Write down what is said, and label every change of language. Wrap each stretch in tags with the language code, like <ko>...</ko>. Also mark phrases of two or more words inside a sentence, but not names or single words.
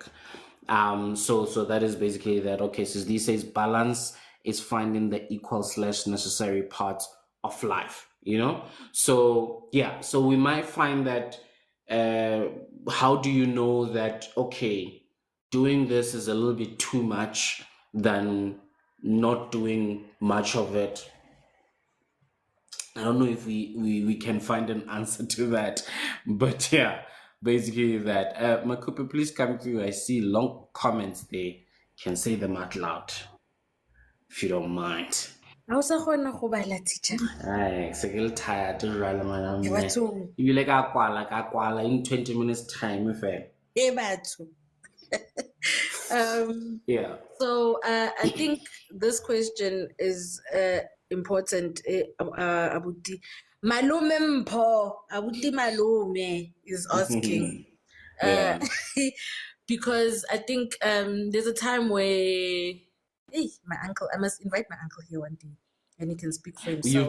<en>So that is basically that. Okay, so these says balance is finding the equal / necessary parts of life, so yeah, so we might find that how do you know that, okay, doing this is a little bit too much than not doing much of it? I don't know if we can find an answer to that, but yeah, basically that. Makupe, please come through. I see long comments there. Can say them out loud if you don't mind.</en> <tn>Ha o sa kgona go bala, teacher? Ay, se ke le tired jwale mana Ke mme. bathong. Ebile ka kwala</tn> <en>in 20 minutes time</en> <tn>fela. Ke batho.</tn> <en>Yeah. So I think this question is important. Abuti Malume Mpho, Abuti Malume is asking. Yeah. Because I think there's a time where, hey, my uncle, I must invite my uncle here one day and he can speak for himself.</en>